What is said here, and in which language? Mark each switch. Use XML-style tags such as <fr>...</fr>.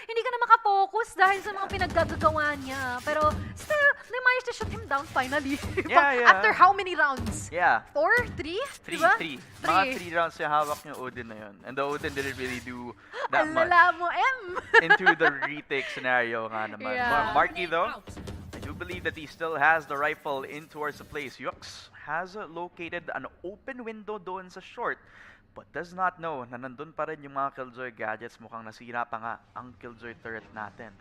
<tl>Hindi ka na makafocus dahil sa mga pinaggagawa niya.</tl> <en>Pero still, they managed to shut him down finally. After how many rounds? 4? 3? Diba?</en> <tl>3. Mga 3 rounds yung hawak yung Odin na yun.</tl> <en>And the Odin didn't really do that much</en> <tl>Alala mo, M!</tl> <en>into the retake scenario</en> <tl>nga naman.</tl> <en>Marky though, I do believe that he still has the rifle in towards the place. Yux has located an open window doon sa short, but does not know</en> <tl>na nandun pa rin yung mga Killjoy gadgets. Mukhang nasira pa nga ang Killjoy turret natin.</tl>